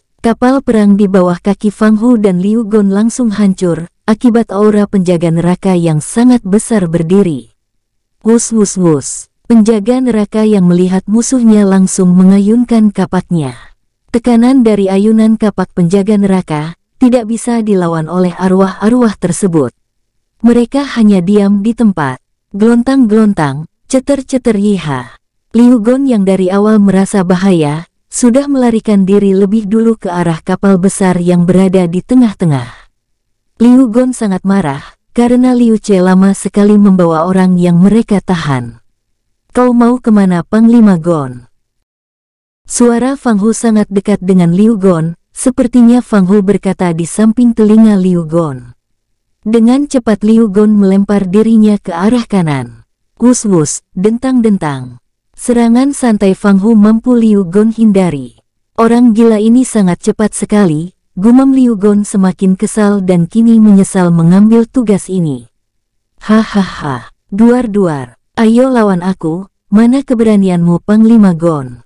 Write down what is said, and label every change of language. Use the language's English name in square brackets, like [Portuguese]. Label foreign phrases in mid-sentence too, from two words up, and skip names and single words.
[Indonesian] Kapal perang di bawah kaki Fang Hu dan Liu Gon langsung hancur, akibat aura penjaga neraka yang sangat besar berdiri. Wus wus wus. Penjaga neraka yang melihat musuhnya langsung mengayunkan kapaknya. Tekanan dari ayunan kapak penjaga neraka tidak bisa dilawan oleh arwah-arwah tersebut. Mereka hanya diam di tempat. Gelontang-gelontang, ceter-ceter yiha. Liu Gon yang dari awal merasa bahaya, sudah melarikan diri lebih dulu ke arah kapal besar yang berada di tengah-tengah. Liu Gon sangat marah, karena Liu Ce lama sekali membawa orang yang mereka tahan. Kau mau kemana Panglima Gon? Suara Fang Hu sangat dekat dengan Liu Gon, sepertinya Fang Hu berkata di samping telinga Liu Gon. Dengan cepat Liu Gon melempar dirinya ke arah kanan. Wus-wus, dentang-dentang. Serangan santai Fang Hu mampu Liu Gon hindari. Orang gila ini sangat cepat sekali, gumam Liu Gon semakin kesal dan kini menyesal mengambil tugas ini. Hahaha, duar-duar, ayo lawan aku, mana keberanianmu Panglima Gon?